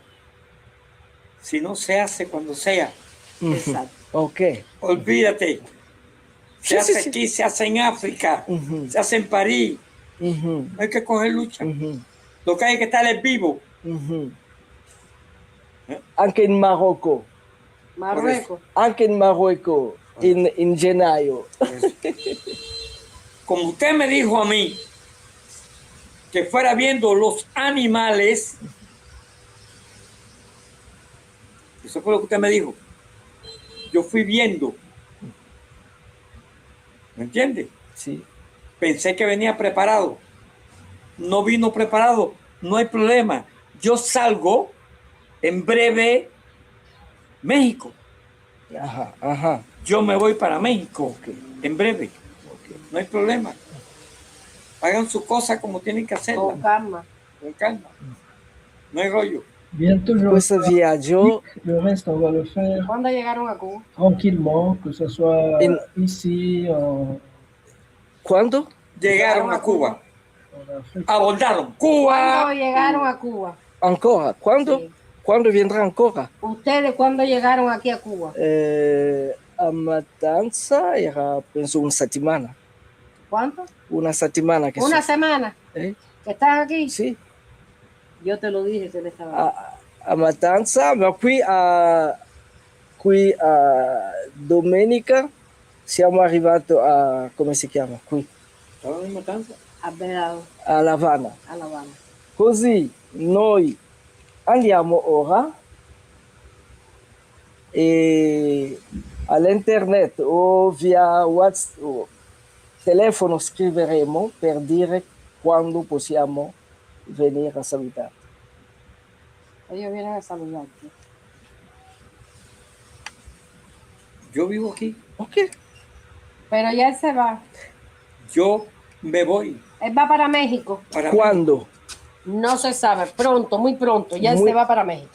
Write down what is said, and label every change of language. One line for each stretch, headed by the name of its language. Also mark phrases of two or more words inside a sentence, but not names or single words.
Spanish: Si no se hace cuando sea. Exacto. Ok. Olvídate. Se Sí, sí, hace sí. aquí, se hace en África, se hace en París. No hay que coger lucha. Lo que hay que estar es vivo.
Italian: Anche in Marocco.
Spanish: Marruecos.
Italian: Anche in Marocco, in gennaio.
Spanish: Como usted me dijo a mí, que fuera viendo los animales. Eso fue lo que usted me dijo. Yo fui viendo. ¿Me entiende? Sí. Pensé que venía preparado. No vino preparado. No hay problema. Yo salgo en breve México. Ajá, ajá. Yo me voy para México en breve. No hay problema. Hagan su cosa como tienen que hacerla. Con calma. Con calma. No hay rollo.
French: Bientôt,
Spanish: Pues viajó.
French: Le reste, on va le faire
Spanish: ¿Cuándo llegaron a Cuba?
French: tranquillement, que ce soit ici,
Spanish: ¿Cuándo? Llegaron a Cuba.
French: en Afrique.
Spanish: Abordaron ¿Cuándo Cuba. llegaron a Cuba? Ancora. ¿Cuándo? Sí. ¿Cuándo vendrá ancora? ¿Ustedes cuándo llegaron aquí a Cuba? A Matanza era,
Italian: penso, una settimana.
Spanish: ¿Cuánto?
Italian: Una settimana.
Spanish: Que ¿Una semana? ¿Que están aquí? Sí. Yo te lo dije que él estaba.
Italian: A Matanza, ma qui a domenica siamo arrivati a, come si chiama qui?
Spanish: Estaban en Matanza. A Belado. A La Habana. A La Habana.
Italian: Così noi andiamo ora e all'internet o via WhatsApp o telefono scriveremo per dire quando possiamo venire a salutare.
Spanish: Ellos vienen a saludarte. Yo vivo aquí. Ok. Pero ya él se va. Yo me voy. Él va para México. ¿Cuándo? No se sabe. Pronto, muy pronto. Ya él se va para México.